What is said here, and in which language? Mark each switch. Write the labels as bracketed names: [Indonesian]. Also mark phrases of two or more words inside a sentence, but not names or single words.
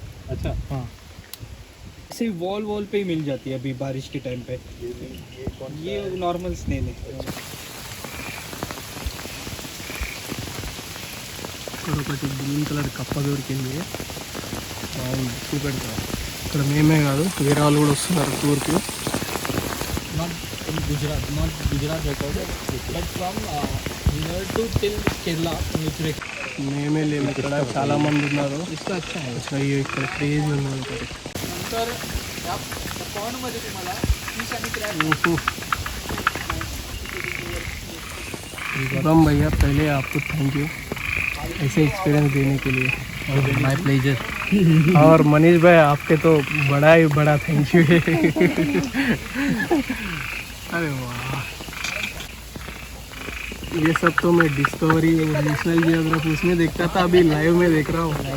[Hindi] अच्छा हाँ सिर्फ वॉल पे ही मिल जाती है अभी बारिश के टाइम पे. ये [English] normal snail [Hindi] है. [Telugu] ఇక్కడ ఒకటి [English] green colour [Telugu] కప్ప దొరికింది. బాగుంది, చూపెడతా. ఇక్కడ మేమే కాదు వేరే వాళ్ళు కూడా వస్తున్నారు టూర్కి. [English] Not in Gujarat, not Gujarat record, but from near to till Kerala. [Telugu] మేమే లేము, ఇక్కడ చాలా మంది ఉన్నారు. [Hindi] इसका अच्छा है. [Telugu] అసలు ఇక్కడ క్రేజ్ ఉంది ఒకటి. [Marathi] नंतर पॉन्डमध्ये तुम्हाला फिश आणि क्रॅब. [Hindi] शुभम भैया पहले आपको [English] thank you [Hindi] ऐसे एक्सपीरियंस देने के लिए. [English] my pleasure. [Hindi] और मनीष भाई आपके तो बड़ा ही बड़ा [English] thank you [Hindi] है. अरे वाह, ये सब तो मैं डिस्कवरी नेशनल जियोग्राफी उसमें देखता था, अभी लाइव में देख रहा हूँ.